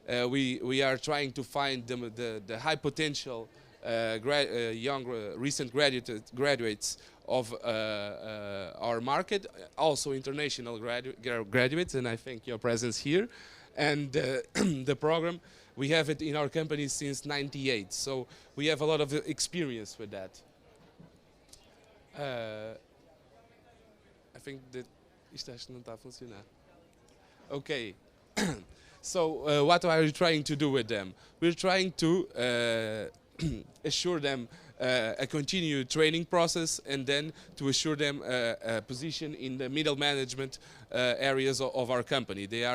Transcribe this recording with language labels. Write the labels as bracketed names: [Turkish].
[English] We are trying to find the high potential young recent graduates of our market, also international graduates, and I think your presence here. And the program We have it in our company since '98, so we have a lot of experience with that. I think that [Portuguese] isto acho que não está a funcionar. [English] Okay. So what are we trying to do with them? We're trying to assure them a continued training process, and then to assure them a position in the middle management areas of our company.